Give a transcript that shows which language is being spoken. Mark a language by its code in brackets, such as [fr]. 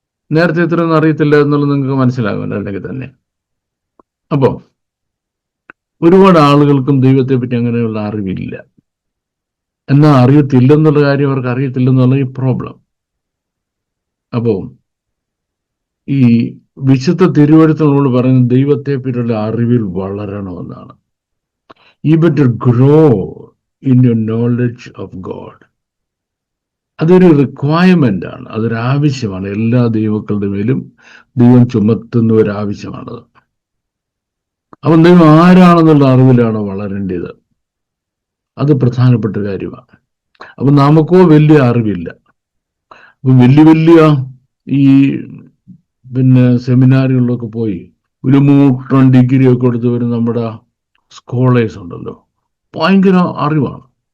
[ml] നേരത്തെ ഇത്രയൊന്നും അറിയത്തില്ല എന്നുള്ളത് നിങ്ങൾക്ക് മനസ്സിലാകുമല്ലോ, അല്ലെങ്കിൽ തന്നെ. അപ്പോൾ ഒരുപാട് ആളുകൾക്കും ദൈവത്തെ പറ്റി അങ്ങനെയുള്ള അറിവില്ല. എന്നാൽ അറിയത്തില്ലെന്നുള്ള കാര്യം അവർക്ക് അറിയത്തില്ലെന്നുള്ള ഈ പ്രോബ്ലം. അപ്പോൾ ഈ വിശുദ്ധ തിരുവചനങ്ങളോട് പറയുന്നത് ദൈവത്തെ പറ്റിയുള്ള അറിവിൽ വളരണമെന്നാണ്. [en] You better grow in your knowledge of God. [ml] അതൊരു റിക്വയർമെന്റ് ആണ്, അതൊരു ആവശ്യമാണ്. എല്ലാ ദൈവക്കളുടെ മേലും ദൈവം ചുമത്തുന്ന ഒരു ആവശ്യമാണത്. അപ്പം ദൈവം ആരാണെന്നുള്ള അറിവിലാണ് വളരേണ്ടത്. അത് പ്രധാനപ്പെട്ട കാര്യമാണ്. അപ്പം നമുക്കോ വലിയ അറിവില്ല. അപ്പം വലിയ ഈ സെമിനാറുകളിലൊക്കെ പോയി ഒരു മൂട്ടം ഡിഗ്രി ഒക്കെ എടുത്തവർ നമ്മുടെ സ്കോളേഴ്സ് ഉണ്ടല്ലോ, ഭയങ്കര അറിവാണ്.